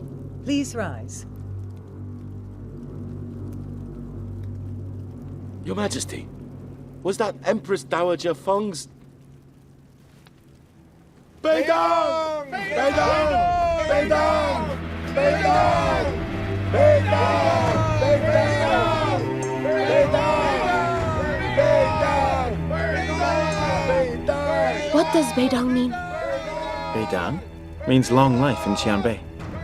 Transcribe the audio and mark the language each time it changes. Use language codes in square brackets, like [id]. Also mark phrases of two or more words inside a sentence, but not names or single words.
[en] Please rise. Your Majesty, was that Empress Dowager Feng's... Beidong! Beidong! Beidong! Beidong! Beidong! Beidong! Beidong! What does Beidong mean? Beidang means long life in Xianbei.